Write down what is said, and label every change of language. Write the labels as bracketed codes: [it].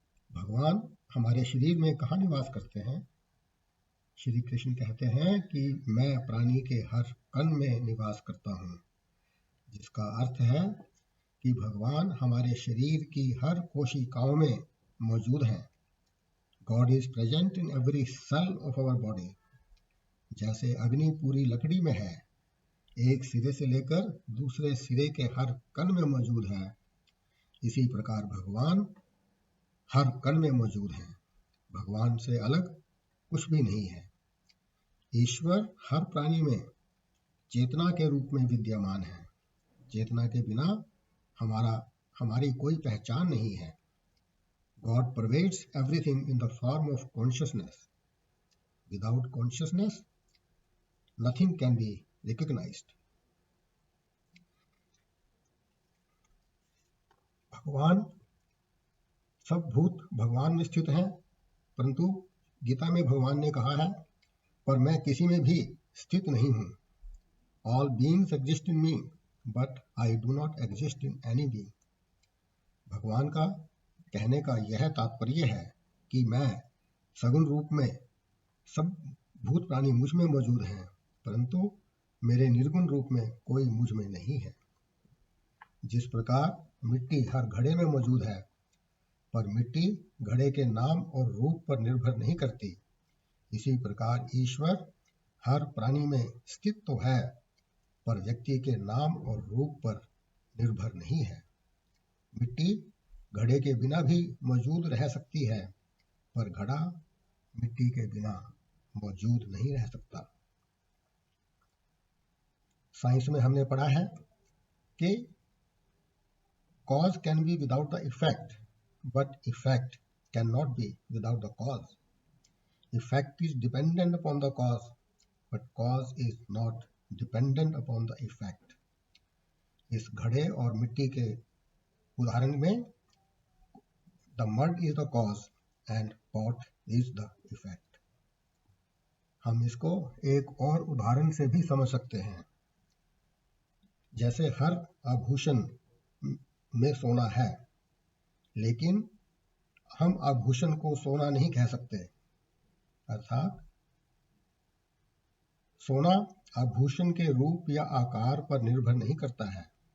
[hi] भगवान हमारे शरीर में कहाँ निवास करते हैं? श्री कृष्ण कहते हैं कि मैं प्राणी के हर कण में निवास करता हूँ, जिसका अर्थ है कि भगवान हमारे शरीर की हर कोशिकाओं में मौजूद हैं। [en] God is present in every cell of our body. [hi] जैसे अग्नि पूरी लकड़ी में है, एक सिरे से लेकर दूसरे सिरे के हर कण में मौजूद है, इसी प्रकार भगवान हर कण में मौजूद है। भगवान से अलग कुछ भी नहीं है। ईश्वर हर प्राणी में चेतना के रूप में विद्यमान है। चेतना के बिना हमारी कोई पहचान नहीं है। [en] God pervades everything in the form of consciousness. Without consciousness, nothing can be recognized. [hi] भगवान सब भूत भगवान में स्थित हैं, परंतु गीता में भगवान ने कहा है, पर मैं किसी में भी स्थित नहीं हूँ। [en] All beings exist in me, but I do not exist in any being. [hi] भगवान का कहने का यह तात्पर्य है कि मैं सगुण रूप में सब भूत प्राणी मुझ में मौजूद हैं, परंतु मेरे निर्गुण रूप में कोई मुझ में नहीं है। जिस प्रकार मिट्टी हर घड़े में मौजूद है, पर मिट्टी घड़े के नाम और रूप पर निर्भर नहीं करती, इसी प्रकार ईश्वर हर प्राणी में स्थित तो है, पर व्यक्ति के नाम और रूप पर निर्भर नहीं है। मिट्टी घड़े के बिना भी मौजूद रह सकती है, पर घड़ा मिट्टी के बिना मौजूद नहीं रह सकता। साइंस में हमने पढ़ा है कि [en] cause can be without the effect, but effect cannot be without the cause. Effect is dependent upon the cause, but cause is not dependent upon the effect. [hi] इस घड़े और मिट्टी के उदाहरण में [en] the mud is the cause and pot is the effect. [hi] हम इसको एक और उदाहरण से भी समझ सकते हैं. जैसे हर आभूषण में सोना है, लेकिन हम आभूषण को सोना नहीं कह सकते. अर्थात सोना आभूषण के रूप या आकार पर निर्भर नहीं करता है.